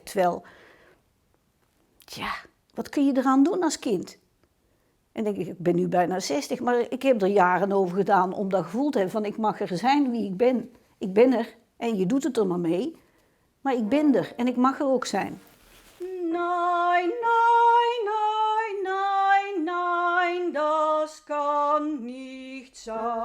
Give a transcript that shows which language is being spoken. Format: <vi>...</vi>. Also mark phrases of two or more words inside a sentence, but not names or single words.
<nl>Terwijl, wat kun je eraan doen als kind? En denk ik ben nu bijna 60, maar ik heb er jaren over gedaan om dat gevoel te hebben van ik mag er zijn wie ik ben. Ik ben er en je doet het er maar mee. Maar ik ben er en ik mag er ook zijn.</nl> <de>Nein, nein, nein, nein, nein, das kann nicht sein.</de>